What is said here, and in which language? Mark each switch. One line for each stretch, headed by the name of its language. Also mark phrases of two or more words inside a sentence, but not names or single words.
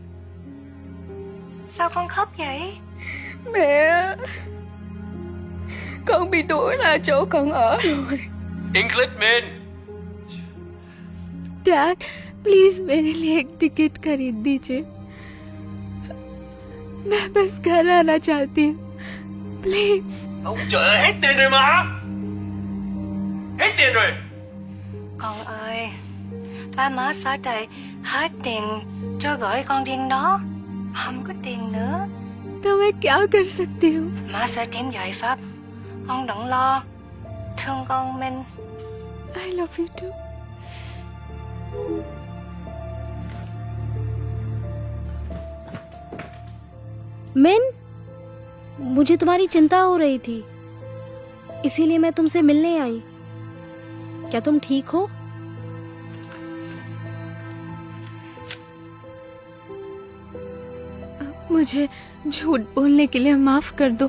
Vietnamese: Sao con khóc vậy? Mẹ, con bị đuổi ra chỗ con ở rồi।
English: English man.
Hindi: डैड, प्लीज मेरे लिए एक टिकट खरीद दीजिए। मैं बस घर आना चाहती हूँ, प्लीज।
Vietnamese: Ông trời ơi, hết tiền rồi mà. Hết tiền rồi. Con ơi, ba má xã trời hết tiền cho gửi con điên đó. Không có tiền nữa.
Hindi: तो मैं क्या कर सकती हूँ?
Vietnamese: Má sẽ tìm giải pháp. Con đừng lo. Thương con Minh.
English: I love you too.
Hindi: मिन, मुझे तुम्हारी चिंता हो रही थी, इसीलिए मैं तुमसे मिलने आई। क्या तुम ठीक हो? मुझे झूठ बोलने के लिए माफ कर दो।